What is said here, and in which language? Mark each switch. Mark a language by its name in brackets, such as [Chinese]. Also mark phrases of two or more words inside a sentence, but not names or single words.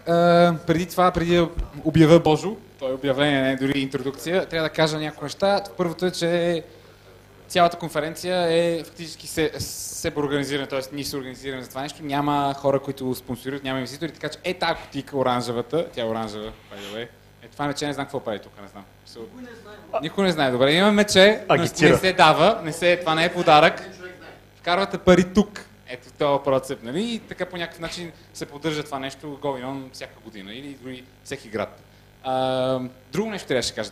[Bulgarian] Преди това, преди да обявя Божо, то е обявление, не е дори интродукция, трябва да кажа някои неща. Първото е, че цялата конференция е фактически себеорганизирана, т.е. ние се организираме за това нещо. Няма хора, които спонсорират, няма инвеститори, така че тази кутийка оранжевата, тя е оранжева, [English] by the way. [Bulgarian] Това мече не знам какво прави тук, не знам. Никой не знае. Добре, имаме мече, но не се дава, това не е подарък. Вкарвате пари тук. Ето този процеп, нали? И така по някакъв начин се поддържа това нещо going всяка година или дори всеки град. Друго нещо трябваше да кажа.